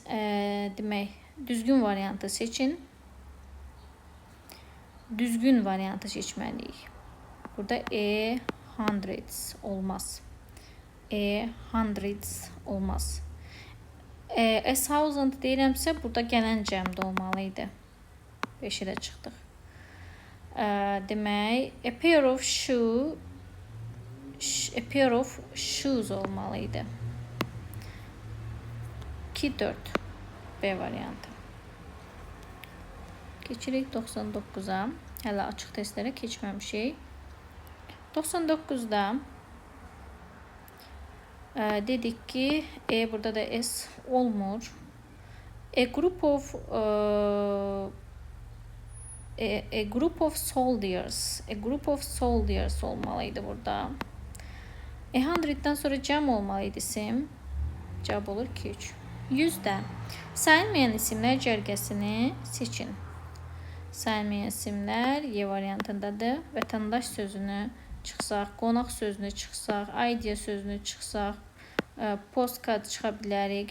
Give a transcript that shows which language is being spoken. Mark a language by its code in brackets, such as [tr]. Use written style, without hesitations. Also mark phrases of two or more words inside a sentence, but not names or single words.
[az] Demək, düzgün variantı seçin. Düzgün variantı seçməliyik. Burada hundreds olmaz. Hundreds olmaz. [en] A thousand [az] deyirəmsə, burada gələn cəmdə olmalıydı. 5'e də çıxdıq. Demək, [en] a pair of shoes [az] olmalıydı. 2, 4 B variantı. Keçirik 99'a. Hələ açıq testlərə keçməmişik. 99'da dedik ki burada da S olmur. [en] A group of soldiers [az] olmalıydı burada. 100'dan sonra cəm olmalıydı isim. Cevap olur 2, 3. 100'də sayılmayan isimlər cərgəsini seçin. Sayılmayan isimlər Y variantındadır. Vətəndaş sözünü çıxsaq, qonaq sözünü çıxsaq, idea sözünü çıxsaq, postcard çıxa bilərik.